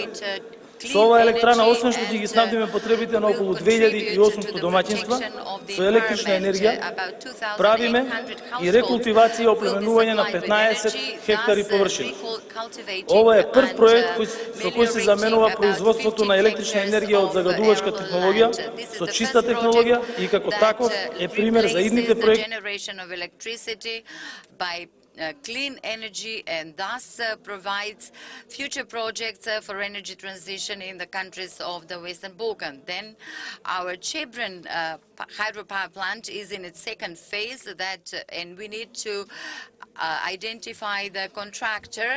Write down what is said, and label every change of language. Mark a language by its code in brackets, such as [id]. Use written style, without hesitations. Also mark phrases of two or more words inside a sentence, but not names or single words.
[mk] Со оваа електрана, освен што ќе ги снабдиме потребите на околу 2800 домаќинства со електрична енергија, правиме и рекултивација и оплеменување на 15 хектари површина. Ова е прв проект со кој се заменува производството на електрична енергија од загадувачка технологија со чиста технологија и како таков е пример за идните проекти [en] clean energy and thus provides future projects for energy transition in the countries of the Western Balkans. Then our Chebron hydropower plant is in its second phase and we need to identify the contractor.